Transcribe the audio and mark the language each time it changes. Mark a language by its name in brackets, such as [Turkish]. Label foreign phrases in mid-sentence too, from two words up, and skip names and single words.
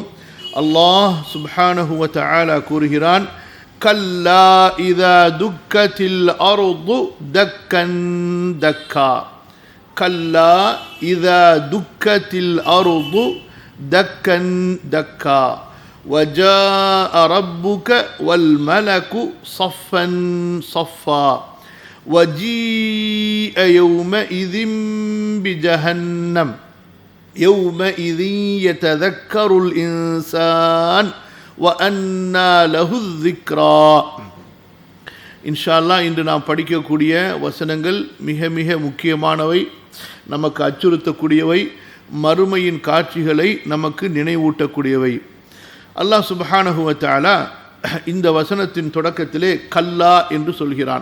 [Tamil] அல்லாஹ் [Arabic] سبحانه وتعالى [Tamil] கூறுகிறான், [Arabic] كلا إذا دكت الأرض دكا دكا. كلا إذا دكت الأرض دكا دكا وجاء ربك والملك صفا صفا وجيء يومئذ بجهنم يومئذ يتذكر الإنسان وأنى له الذكرى. إن شاء الله [Tamil] இன்று நாம் படிக்கக்கூடிய வசனங்கள் மிக மிக முக்கியமானவை, நமக்கு அச்சுறுத்தக்கூடியவை, மறுமையின் காட்சிகளை நமக்கு நினைவூட்டக்கூடியவை. அல்லாஹ் [Arabic] سبحانه وتعالى [Tamil] இந்த வசனத்தின் தொடக்கத்திலே கல்லா என்று சொல்கிறான்.